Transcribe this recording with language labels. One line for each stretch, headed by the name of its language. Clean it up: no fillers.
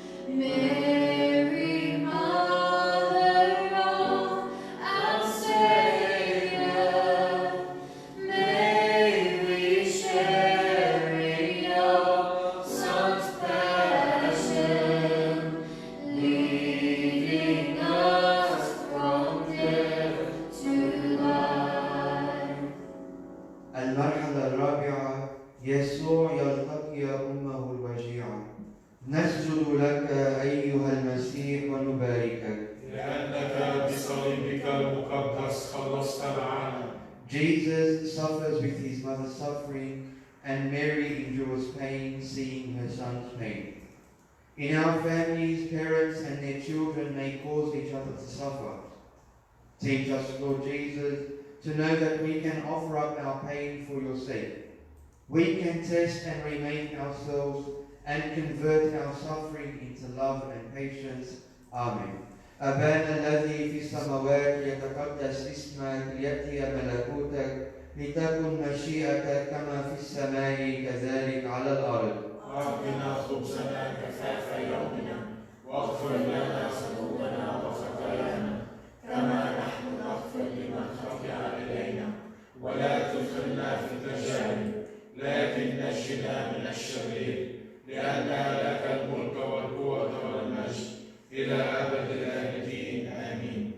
English: Mary, Mother of our Savior, may we share in your Son's passion, leading us from death to life.
Arabic: المرحلة الرابعة، يسوع يلتقي أمه الوجيعة. نسجد لك أيها المسيح ونباركك. لأنك بصليبك المقدس خلصت العالم.
English: Jesus suffers with his mother's suffering, and Mary endures pain seeing her son's pain. In our families, parents and their children may cause each other to suffer. Teach us, Lord Jesus, to know that we can offer up our pain for your sake. We can test and remake ourselves and convert our suffering into love and patience. Amen.
Arabic: أبانا الذي في السماوات يتقدس اسمك ليأتي ملكوتك لتكن مشيئتك كما في السماء كذلك على الأرض. أعطنا خبزنا كفاف يومنا واغفر لنا ذنوبنا وخطايانا كما نحن نغفر لمن خطأ إلينا ولا تدخلنا في التجارب لكن نجنا من الشرير لأن لك الملك والقوة والمجد إلى أبد الآبدين آمين.